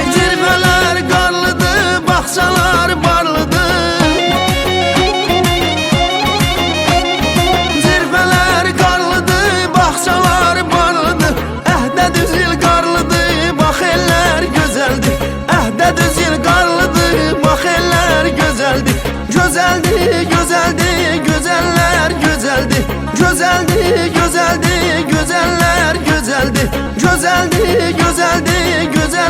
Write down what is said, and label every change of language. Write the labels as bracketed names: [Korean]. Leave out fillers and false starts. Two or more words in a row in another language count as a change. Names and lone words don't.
[Azerbaijani] Zirvələr qarlıdır, baxçalar barlıdır. Zirvələr qarlıdır, baxçalar barlıdır. Əhdə düz il qarlıdır, bax ellər gözəldir. Əhdə düz il qarlıdır, bax ellər güzeldi. [Turkish] Güzeldi, güzeldi, güzeller güzeldi. Güzeldi, güzeldi, güzeller güzeldi. Güzeldi, güzeldi, güzeller